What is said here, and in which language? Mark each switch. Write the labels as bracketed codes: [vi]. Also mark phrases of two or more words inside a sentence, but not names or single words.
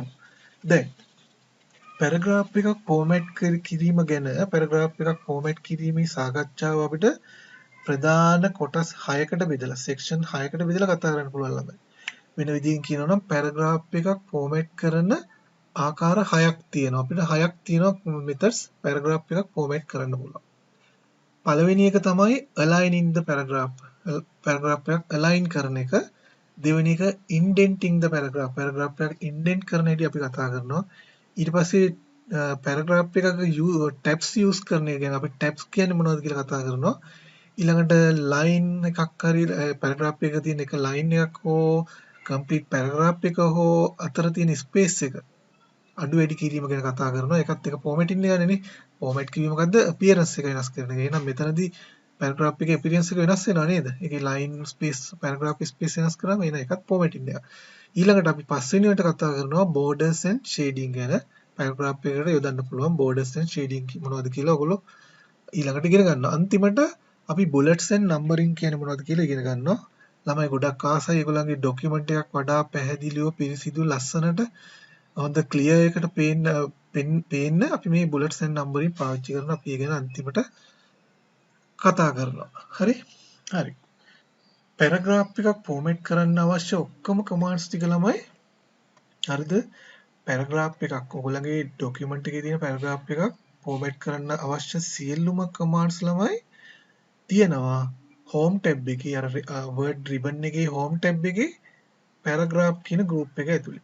[si] දැන් paragraph එකක් format කිරීම ගැන paragraph එකක් format කිරීමේ සාකච්ඡාව අපිට ප්‍රධාන කොටස් 6කට බෙදලා section 6කට බෙදලා කතා කරන්න පුළුවන් ළමයි. වෙන විදිහින් කියනවා නම් paragraph එකක් format කරන ආකාර 6ක් තියෙනවා. අපිට 6ක් තියෙනවා [en] methods paragraph [si] එකක් format කරන්න පුළුවන්. පළවෙනි එක තමයි [en] aligning the paragraph. [si] paragraph එකක් align කරන එක. දෙවෙනි එක [en] indenting the paragraph. [si] paragraph එකක් indent කරන හැටි අපි කතා කරනවා. ඊට පස්සේ paragraph එකක [en] tabs use [si] කරන එක ගැන අපි tabs කියන්නේ මොනවද කියලා කතා කරනවා. ඊළඟට line එකක් හරි paragraph එකක තියෙන එක line එකක් හෝ [en] complete paragraph [si] එක හෝ අතර තියෙන space එක අඩු වැඩි කිරීම ගැන කතා කරනවා. ඒකත් එක formatting එක නේ. format කිවීම මොකද්ද? appearance එක වෙනස් කරන එක. එහෙනම් මෙතනදී paragraph එකේ appearance එක වෙනස් වෙනවා නේද? ඒකේ [en] line space paragraph space [si] වෙනස් කරාම එන එකත් formatting එක. ඊළඟට අපි පස්වෙනි එකට කතා කරනවා [en] borders and shading [si] ගැන. paragraph එකකට යොදන්න පුළුවන් [en] borders and shading [si] මොනවද කියලා ඔයගොල්ලෝ ඊළඟට ඉගෙන ගන්නවා. අන්තිමට අපි [en] bullets and numbering [si] කියන්නේ මොනවද කියලා ඉගෙන ගන්නවා. ළමයි ගොඩක් ආසයි ඒගොල්ලන්ගේ document එකක් වඩා පැහැදිලිව පිරිසිදු ලස්සනට හොඳ clear එකට පේන්න අපි මේ [en] bullets and numbering [si] පාවිච්චි කරනවා. අපි ඒ ගැන අන්තිමට කතා කරනවා. හරි? හරි. paragraph එකක් format කරන්න අවශ්‍ය ඔක්කොම commands ටික ළමයි හරිද? paragraph එකක් ඔයගොල්ලන්ගේ document එකේ තියෙන paragraph එකක් format කරන්න අවශ්‍ය සියලුම commands ළමයි තියෙනවා [en] home tab [si] එකේ අර [en] word ribbon [si] එකේ [en] home tab [si] එකේ paragraph කියන group එක ඇතුලේ.